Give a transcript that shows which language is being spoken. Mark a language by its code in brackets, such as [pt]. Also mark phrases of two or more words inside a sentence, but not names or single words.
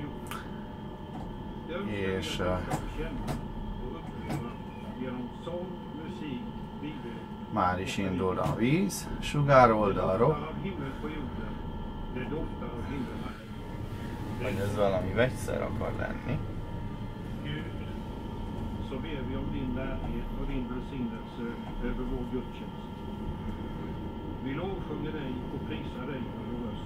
[hu] És már is indul a víz, sugár oldalról. Vagy ez valami vegyszer akar lenni. [sv] Så ber vi om din närhet och din välsignelse över vår gudstjänst. Vi lovsjunger dig och prisar dig för vår röst.